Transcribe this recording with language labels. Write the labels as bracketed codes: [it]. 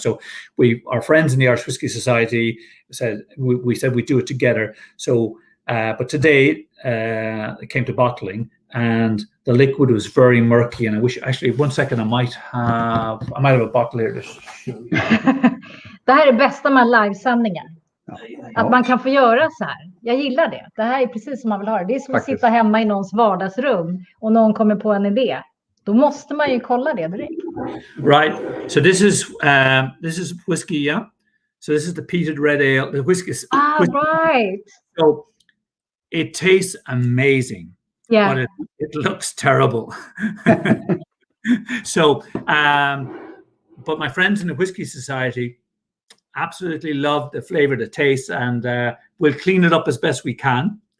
[en] So our friends in the Irish Whiskey Society said we'd do it together. So but today it came to bottling, and the liquid was very murky, and I wish, actually, 1 second, I might have a bottle here to show you. [sv] Det här är bästa med livesändningen. Att man kan få göra så här. Jag gillar det. Det här är precis som man vill ha det. Det är som att sitta hemma i någons vardagsrum och någon kommer på en idé. Då måste man ju kolla det direkt. [en] Right. So this is whiskey, yeah. So this is the peated red ale. The whiskey. Right. So it tastes amazing. Yeah. But it looks terrible. So, but my friends in the Whiskey Society absolutely love the flavor, the taste, and we'll clean it up as best we can.